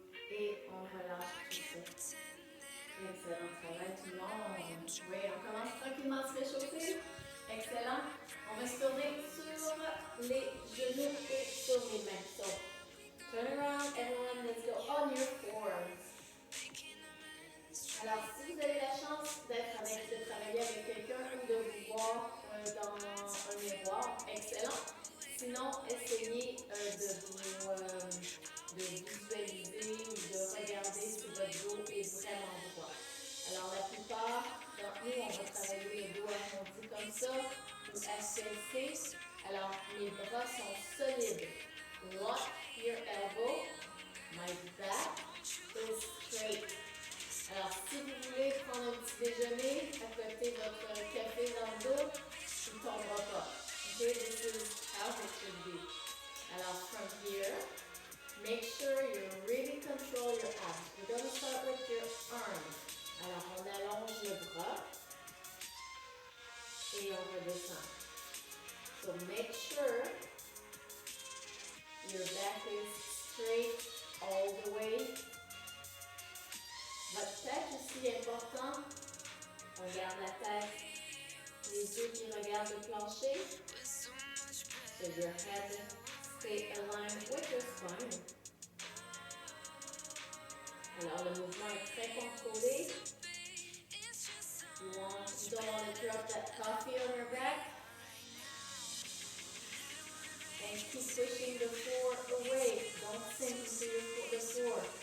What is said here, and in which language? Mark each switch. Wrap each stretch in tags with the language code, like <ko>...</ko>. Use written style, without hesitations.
<fr>Et on relâche tout ça. Excellent travail tout le monde. Oui, on commence tranquillement à se réchauffer. Excellent. On va se tourner sur les genoux et sur les mains.</fr> <en>So, turn around, everyone, let's go on your fours.</en> <fr>Alors, si vous avez la chance de travailler avec quelqu'un ou de vous voir dans un miroir, excellent. Sinon, essayez de visualiser ou de regarder si votre dos est vraiment droit. Alors, la plupart d'entre nous, on va travailler le dos arrondi comme ça ou HLC. Alors, mes bras sont solides.</fr> <en>Lock your elbow. My back is straight.</en> <fr>Alors, si vous voulez prendre un petit déjeuner à côté de votre café dans le dos, il ne tombera pas.</fr> <en>Okay, this is how it should be. Alors, from here, make sure you really control your abs. We're going to start with your arms.</en> <fr>Alors, on allonge le bras et on redescend.</fr> <en>So, make sure your back is straight all the way.</en> <fr>Votre tête aussi est important. On garde la tête, les yeux qui regardent le plancher.</fr> <en>So your head stay aligned with your spine.</en> <fr>Alors le mouvement est très contrôlé.</fr> <en>You don't want to drop that coffee on your back. And keep pushing the floor away. Don't sink into the floor.</en>